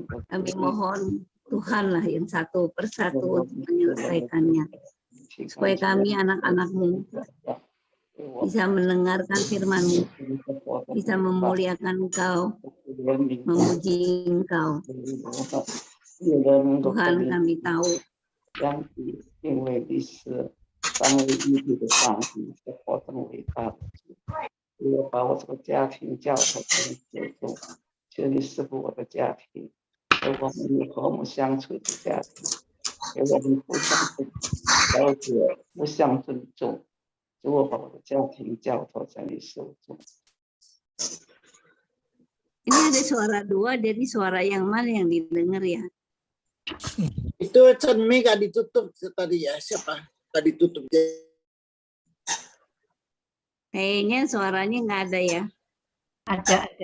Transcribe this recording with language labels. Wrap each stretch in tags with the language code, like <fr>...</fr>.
<id>Kami mohon Tuhanlah yang satu persatu untuk menyelesaikannya. Supaya kami anak-anak-Mu bisa mendengarkan firman-Mu, bisa memuliakan Engkau, memuji Engkau. Tuhan, kami tahu</id> <zh>将以定为历史三位一体的上帝是何等伟大的主！我把我这个家庭交托给你手中，求你赐福我的家庭，给我们以和睦相处的家庭，给我们互相了解、互相尊重。主，我把我的家庭交托在你手中。</zh> <id>ini ada suara dua, jadi suara yang mana yang didengar ya? Itu cermin gak ditutup tadi ya, siapa tadi tutup? Kayaknya suaranya nggak ada ya. Ada.</id>